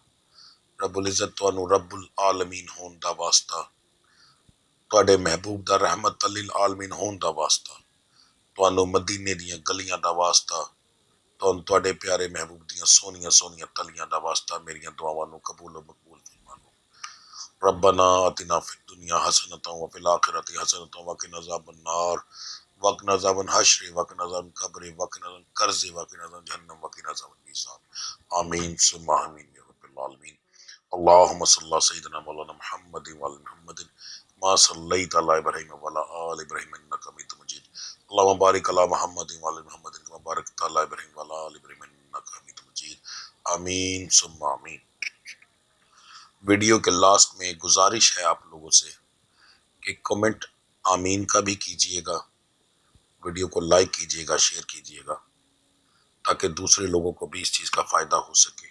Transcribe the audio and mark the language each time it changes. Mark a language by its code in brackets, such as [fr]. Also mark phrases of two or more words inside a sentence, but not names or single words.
[ar] رب العزة [pa] ਤੁਹਾਨੂੰ [ar] رب العالمين [pa] ਹੋਣ ਦਾ ਵਾਸਤਾ, ਤੁਹਾਡੇ ਮਹਿਬੂਬ ਦਾ [ar] رحمة للعالمين [pa] ਹੋਣ ਦਾ ਵਾਸਤਾ, ਤੁਹਾਨੂੰ ਮਦੀਨੇ ਦੀਆਂ ਗਲੀਆਂ ਦਾ ਵਾਸਤਾ, ਤੁਹਾਨੂੰ ਤੁਹਾਡੇ ਪਿਆਰੇ ਮਹਿਬੂਬ ਦੀਆਂ ਸੋਹਣੀਆਂ ਸੋਹਣੀਆਂ ਤਲੀਆਂ ਦਾ ਵਾਸਤਾ ਮੇਰੀਆਂ ਦੁਆਵਾਂ ਨੂੰ ਕਬੂਲ ਮਕਬੂਲ ਫਰਮਾ ਲਓ। [ar] ربنا آتنا فی الدنیا حسنۃ وفی الآخرۃ حسنۃ وقنا عذاب النار وقنا عذاب الحشر وقنا عذاب القبر وقنا عذاب القرض وقنا عذاب جہنم وقنا عذاب المیزان آمین ثم آمین یا رب العالمین۔ اللهم صل علی سیدنا مولانا محمد وعلی محمد ما صلیت علی ابراہیم وعلی آل ابراہیم انک حمید مجید۔ اللهم بارک علی محمد وعلی محمد کما بارکت علی ابراہیم وعلی آل ابراہیم انک حمید مجید آمین ثم آمین۔ [ur] ویڈیو کے لاسٹ میں گزارش ہے آپ لوگوں سے کہ کمنٹ آمین کا بھی کیجئے گا، ویڈیو کو لائک کیجئے گا، شیئر کیجئے گا تاکہ دوسرے لوگوں کو بھی اس چیز کا فائدہ ہو سکے۔